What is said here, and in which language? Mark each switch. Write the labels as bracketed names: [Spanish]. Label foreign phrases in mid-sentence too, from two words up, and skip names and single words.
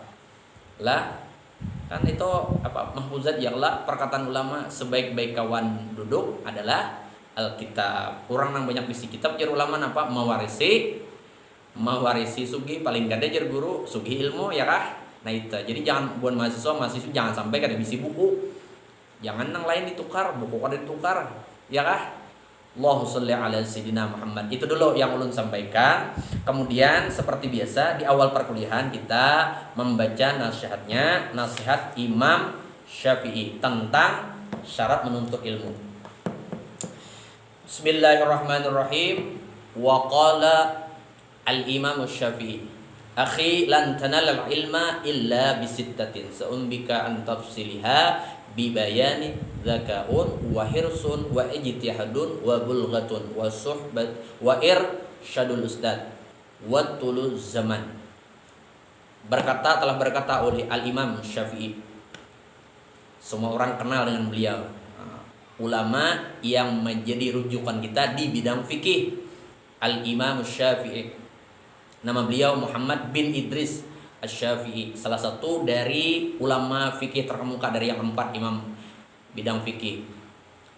[Indonesian] Lah kan itu mahfuzat ya Allah, perkataan ulama, sebaik-baik kawan duduk adalah Alkitab. [Banjar] Orang yang banyak bisi kitab jar ulama apa mewarisi sugi paling gede jar guru sugi ilmu ya kah. Nah itu jadi jangan buat mahasiswa jangan sampai kada bisi buku, jangan yang lain ditukar, buku kada ditukar ya kah. [Arabic] اللهم صل على سيدنا محمد. [Indonesian] Itu dulu yang ulun sampaikan. Kemudian seperti biasa di awal perkuliahan kita membaca nasihat Imam Syafi'i tentang syarat menuntut ilmu. [Arabic] بسم الله الرحمن الرحيم. وقال الإمام الشافعي أخي لن تنال العلم إلا بستة سأنبيك عن تفصيلها ببيان ذكاء وحرص واجتهاد وبلغة وصحبة وإرشاد أستاذ وطول زمان. [Indonesian] Telah berkata oleh Al-Imam Syafi'i, semua orang kenal dengan beliau, ulama yang menjadi rujukan kita di bidang fikih. Al-Imam Syafi'i, nama beliau Muhammad bin Idris Asy-Syafi'i, salah satu dari ulama fikih terkemuka dari yang 4 imam bidang fikih.